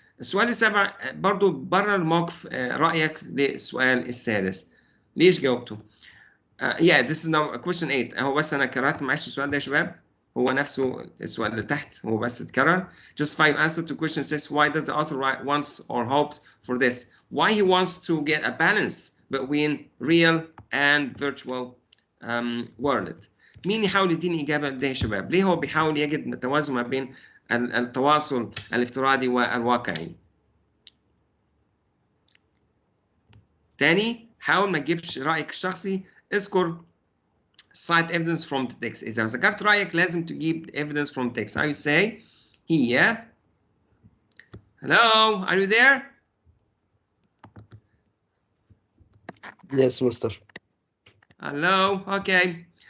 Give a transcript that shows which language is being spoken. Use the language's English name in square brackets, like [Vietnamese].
[Arabic] السؤال السابع برضو برر موقف رأيك للسؤال السادس. ليش جاوبته؟ [English] Yeah, this is now question 8. [Arabic] هو بس أنا كررت معلش السؤال ده يا شباب. هو نفسه السؤال اللي تحت هو بس اتكرر. [English] Just 5 answer to question 6. Why does the author wants or hopes for this? Why he wants to get a balance between real and virtual world. [Arabic] مين يحاول يديني إجابة ده يا شباب؟ ليه هو بيحاول يجد توازن ما بين التواصل الافتراضي والواقعي؟ تاني حاول ما تجيبش رأيك الشخصي. اذكر [English] cite evidence from the text. [Arabic] إذا ذكرت رأيك لازم تجيب [English] evidence from text. How you say? Here. Hello, are you there? Yes, Mister. Hello. Okay.